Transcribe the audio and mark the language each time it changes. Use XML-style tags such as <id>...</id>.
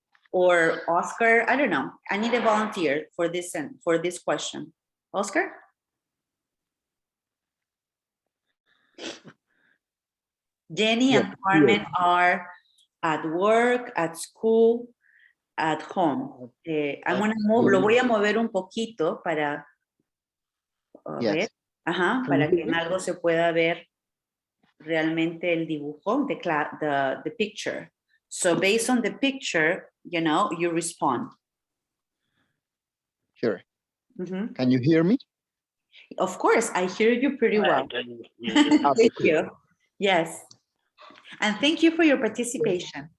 <en>Or Oscar? I don't know. I need a volunteer for this question. Oscar? Jenny and Carmen are at work, at school, at home. I'm gonna move,</en> <es>lo voy a mover un poquito para ver, para que en algo se pueda ver realmente el dibujo,</es> <en>the picture. So based on the picture, you know, you respond. Sure. Can you hear me? Of course, I hear you pretty well. Thank you. Yes. And thank you for your participation.</en>